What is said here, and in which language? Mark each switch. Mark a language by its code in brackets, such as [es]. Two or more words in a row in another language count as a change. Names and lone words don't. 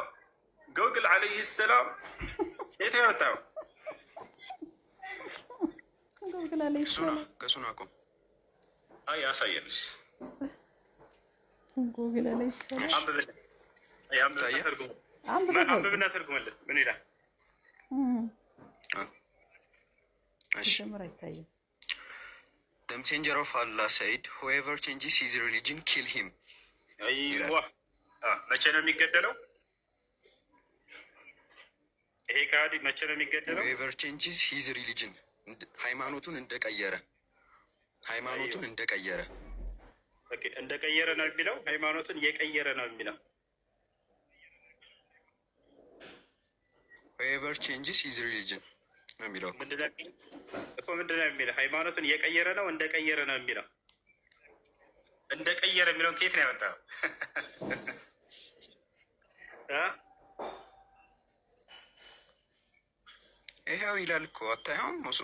[am] ጎግል [ar] عليه سلام [am] የት ነው ያወጣው? ከሱና ቁም። አይ አሳየንስ ጎግል [ar] عليه سلام [am] አንብብና ተርጉመለት። ምን ይላል? [en] The messenger of Allah said, whoever changes his religion, kill him. [am] አይዋ መቼ ነው የሚገደለው? ይሄ ካዲ መቼ ነው የሚገደለው? [en] whoever changes his religion [am] ሃይማኖቱን እንደቀየረ እንደቀየረ ነው የሚለው። ሃይማኖቱን የቀየረ ነው የሚለው። [en] whoever changes his religion [am] ነው የሚለው እኮ ምንድነው የሚለው? ሃይማኖቱን እየቀየረ ነው እንደቀየረ ነው የሚለው። እንደቀየረ የሚለውን ከየት ነው ያመጣው? ይሄው ይላል እኮ አታየውም? ሙሱ